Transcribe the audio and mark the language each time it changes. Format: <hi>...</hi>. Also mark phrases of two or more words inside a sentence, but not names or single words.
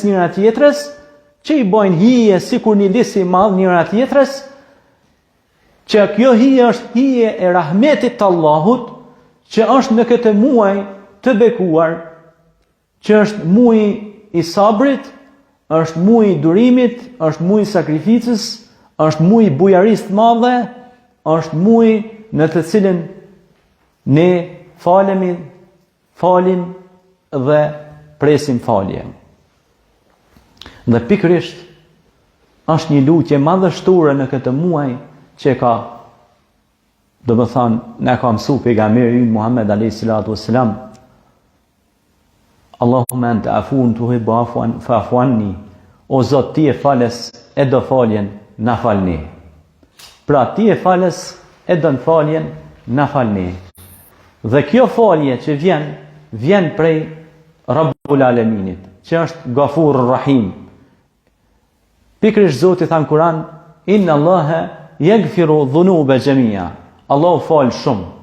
<sq>njëra tjetrës, që i bojnë hije sikur një lis i madh njëra tjetrës, që kjo hije është hije e rahmetit të Allahut, që është në këtë muaj të bekuar, që është muaji i sabrit, është muaji i durimit, është muaji i sakrificës, është muaji i bujarisë të madhe, është muaji në të cilin ne falim dhe presim falje. Dhe pikërisht është një lutje madhështore në këtë muaj që ka, do të thonë, ne ka mësu pejgamberi Muhammed</sq> <ar>عليه الصلاة والسلام, اللهم أنت عفو تحب عفوا فاعف عني.</ar> <sq>O Zot, ti e falës e do faljen, na falni. Pra ti e falës e do në faljen, na falni. Dhe kjo falje që vjen prej Rabbul Alaminit, që është</sq> <ar>غفور رحيم.</ar> <sq>Pikërisht Zoti tha në Kur'an,</sq> <ar>إن الله يغفر الذنوب جميعا.</ar> <sq>Allahu fal shumë.</sq>